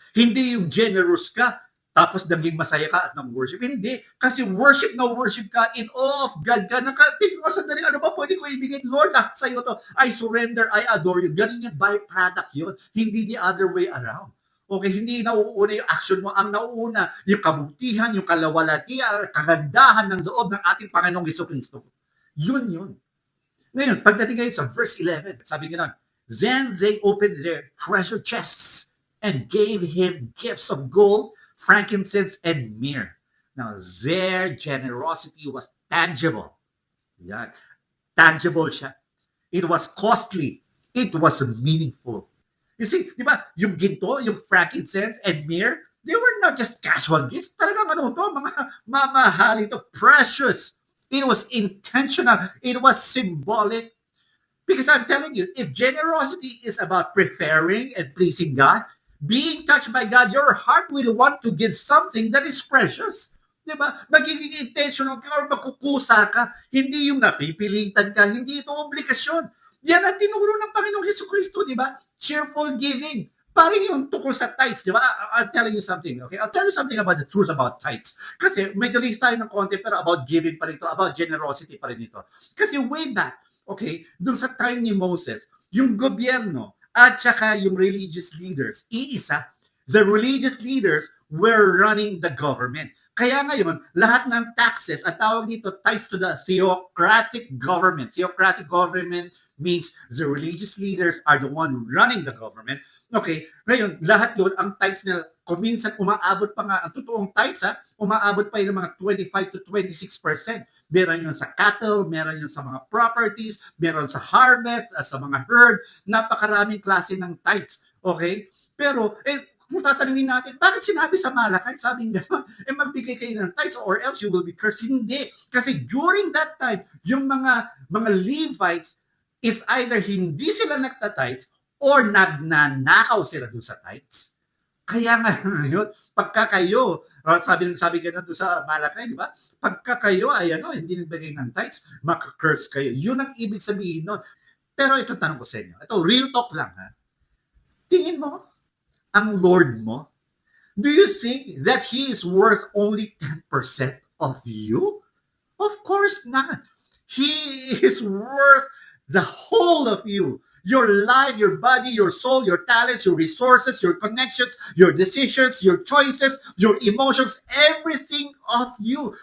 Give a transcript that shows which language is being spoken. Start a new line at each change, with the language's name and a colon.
Filipino: Hindi yung generous ka, tapos naging masaya ka at nang-worship. Hindi. Kasi worship ka, in awe of God ka. Tingin mo sandali, ano ba pwede ko ibigay? Lord, lahat sa'yo to.
English: I surrender, I adore you.
Filipino: Ganun yung
English: byproduct yun. Hindi the other way around.
Filipino: Okay, hindi nauuna yung action mo. Ang nauuna, yung kabutihan, yung kalawalatian, kagandahan ng loob ng ating Panginoong Hesukristo. Yun. Ngayon, pagdating ngayon sa verse 11, sabi nga,
English: then they opened their treasure chests and gave him gifts of gold, frankincense, and myrrh. Now, their generosity was tangible. Yan.
Filipino: Tangible siya.
English: It was costly. It was meaningful. You see,
Filipino: di ba, yung ginto, yung
English: frankincense, and myrrh, they were not just casual gifts.
Filipino: Talagang mga mamahali to, precious.
English: It was intentional. It was symbolic. Because I'm telling you, if generosity is about preferring and pleasing God, being touched by God, your heart will want to give something that is precious.
Filipino: Diba? Magiging intentional ka or makukusa ka. Hindi yung napipilitan ka. Hindi ito obligasyon. Yan ang tinuro ng Panginoong Hesukristo, di ba?
English: Cheerful giving.
Filipino: Parang yung tukol sa tithes, di ba?
English: I'll tell you something, okay? I'll tell you something about the truth about tithes.
Filipino: Kasi medyo list tayo ng konti, pero about giving pa rin ito,
English: about generosity pa rin ito.
Filipino: Kasi way back, okay, dun sa time ni Moses, yung gobyerno at saka yung religious leaders, iisa,
English: the religious leaders were running the government.
Filipino: Kaya ngayon, lahat ng taxes, at tawag dito, ties to the theocratic government.
English: Theocratic government means the religious leaders are the one running the government.
Filipino: Okay, ngayon, lahat yun, ang tithes nila, kung minsan umaabot pa nga, ang totoong tithes, umaabot pa yun ng mga 25 to 26%. Meron yun sa cattle, meron yun sa mga properties, meron sa harvest, sa mga herd, napakaraming klase ng tithes. Okay? Pero, kung tatanungin natin, bakit sinabi sa Malakay, sabing gano'n, magbigay kayo ng tithes
English: or else you will be cursed.
Filipino: Hindi. Kasi during that time, yung mga Levites, it's either hindi sila nagtitithes or nagnanakaw sila doon sa tithes. Kaya nga yun, pagka kayo, sabi gano'n doon sa Malakay, di ba? Pagka kayo ay hindi nagbigay ng tithes, maka-curse kayo. Yun ang ibig sabihin nun. Pero ito tanong ko sa inyo. Ito, real talk lang ha. Tingin mo, ang Lord mo,
English: do you think that He is worth only 10% of you? Of course not. He is worth the whole of you. Your life, your body, your soul, your talents, your resources, your connections, your decisions, your choices, your emotions, everything of you.